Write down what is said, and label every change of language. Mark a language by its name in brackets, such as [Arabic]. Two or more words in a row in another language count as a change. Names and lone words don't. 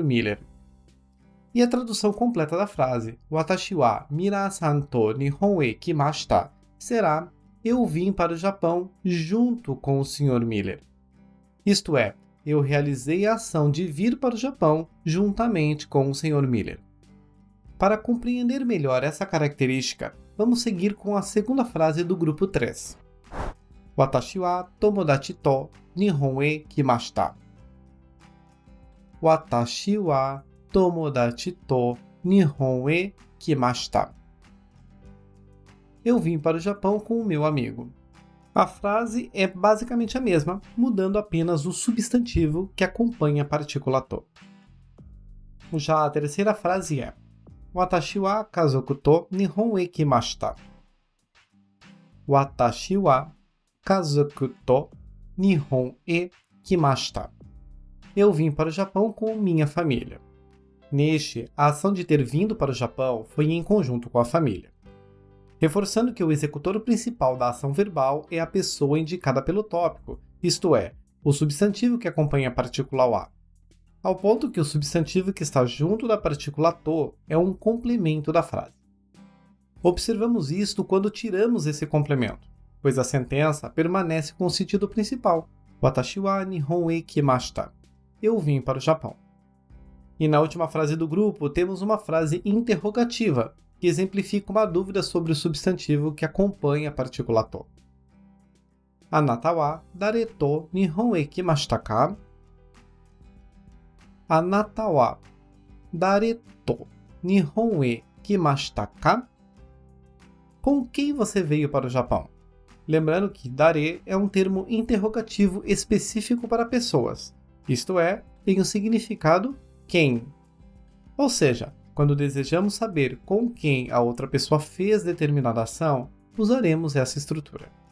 [Portuguese] Miller. E a tradução completa da frase, [Japanese] 私はミラーさんと日本へ来ました, [Portuguese] será eu vim para o Japão junto com o Sr. Miller. Isto é, eu realizei a ação de vir para o Japão juntamente com o Sr. Miller. Para compreender melhor essa característica, vamos seguir com a segunda frase do grupo 3. [Japanese] 私は友達と日本へ来ました. 私は友達と日本へ来ました. [Portuguese] Eu vim para o Japão com o meu amigo. A frase é basicamente a mesma, mudando apenas o substantivo que acompanha a partícula to. Já a terceira frase é [Japanese] 私は家族と日本へ来ました. 私は家族と日本へ来ました. [Portuguese] Eu vim para o Japão com minha família. Neste, a ação de ter vindo para o Japão foi em conjunto com a família. Reforçando que o executor principal da ação verbal é a pessoa indicada pelo tópico, isto é, o substantivo que acompanha a partícula wa. Ao ponto que o substantivo que está junto da partícula to é um complemento da frase. Observamos isto quando tiramos esse complemento, pois a sentença permanece com o sentido principal, [Japanese] 私は日本へ来ました. [Portuguese] Eu vim para o Japão. E na última frase do grupo temos uma frase interrogativa, que exemplifica uma dúvida sobre o substantivo que acompanha a partícula to. [Japanese] あなたは誰と日本へ来ましたか? あなたは誰と日本へ来ましたか? [Portuguese] Com quem você veio para o Japão? Lembrando que dare é um termo interrogativo específico para pessoas, isto é, tem o significado quem. Ou seja, quando desejamos saber com quem a outra pessoa fez determinada ação, usaremos essa estrutura.